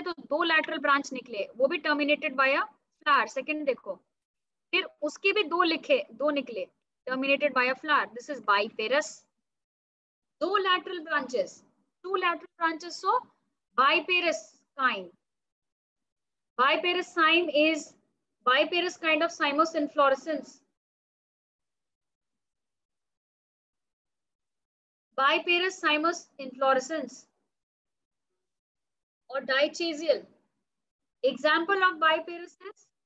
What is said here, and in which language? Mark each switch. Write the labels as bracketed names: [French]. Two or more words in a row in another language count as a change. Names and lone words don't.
[Hindi] तो दो लैटरल ब्रांच निकले, वो भी [English] terminated by a flower, [Hindi] सेकंड देखो, फिर उसके भी दो निकले [English] terminated by a flower, this is biparous, [Hindi] दो [English] lateral branches, two lateral branches, so biparous kind, biparous cyme is biparous kind of cymos inflorescence, biparous cymos inflorescence or dichasial, example of biparous is